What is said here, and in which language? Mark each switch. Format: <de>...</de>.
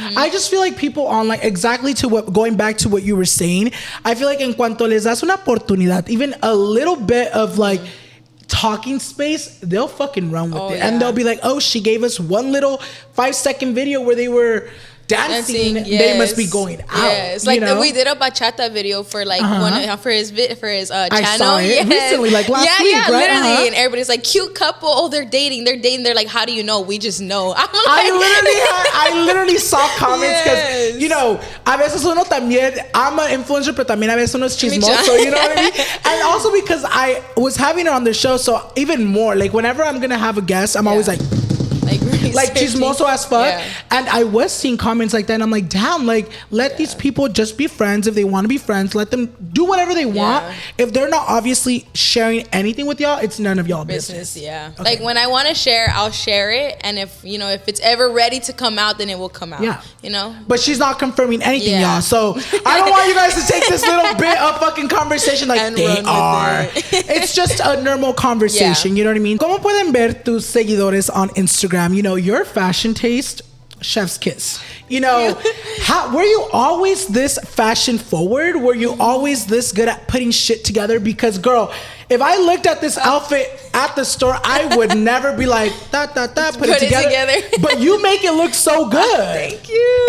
<en>I just feel like people online, going back to what you were saying, I feel like</en> <es>en cuanto les das una oportunidad,</es> <en>even a little bit of like talking space, they'll fucking run with it. And they'll be like, oh, she gave us one little 5-second video where they were dancing, they must be going out. Yes, like we did a bachata video for like for his channel. I saw it recently, like last week, right? Literally, and everybody's like, cute couple. Oh, they're dating. They're like, how do you know? We just know. I'm like, I literally saw comments because</en> <es>a veces uno también,</es> <en>I'm an influencer,</en> <es>pero también a veces uno es chismoso.</es> <en>You know what I mean? And also because I was having her on the show, so even more like whenever I'm gonna have a guest, I'm always like chismoso as fuck. And I was seeing comments like that, and I'm like, damn, like let these people just be friends. If they want to be friends, let them do whatever they want. If they're not obviously sharing anything with y'all, it's none of y'all business. Okay. Like when I want to share, I'll share it, and if it's ever ready to come out, then it will come out. But she's not confirming anything, y'all, so I don't want you guys to take this little bit of fucking conversation like and they are. It's just a normal conversation. You know what I mean?</en> <es>¿Cómo pueden ver tus seguidores</es> <en>on Instagram? Your fashion taste, chef's kiss. Were you always this fashion forward? Were you always this good at putting shit together? Because girl, if I looked at this outfit at the store, I would never be like, put it together. But you make it look so good. Thank you.</en>